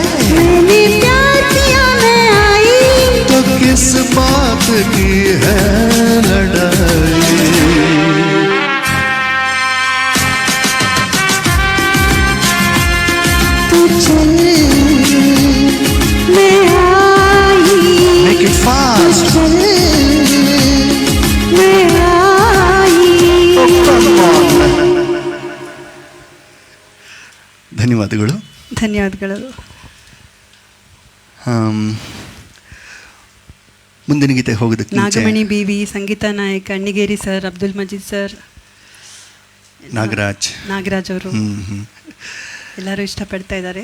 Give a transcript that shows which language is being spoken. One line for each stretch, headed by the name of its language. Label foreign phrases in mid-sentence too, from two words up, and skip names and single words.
Hindi: मैंने प्यार किया मैं आई, तो किस बात की है लड़ाई। तू चल मैं आई,
English: Make it fast.
Hindi: चल मैं आई।
Kannada: ಧನ್ಯವಾದಗಳು. ಧನ್ಯವಾದಗಳು. ಮುಂದಿನ ಗೀತೆ ಹೋಗೋದಕ್ಕೆ ಮುಂಚೆ ನಾಗಮಣಿ ಬಿವಿ, ಸಂಗೀತ ನಾಯಕ್, ಅಣ್ಣಿಗೇರಿ ಸರ್, ಅಬ್ದುಲ್ ಮಜೀದ್ ಸರ್, ನಾಗರಾಜ್ ಅವರು ಎಲ್ಲರೂ ಇಷ್ಟಪಡ್ತಾ ಇದ್ದಾರೆ.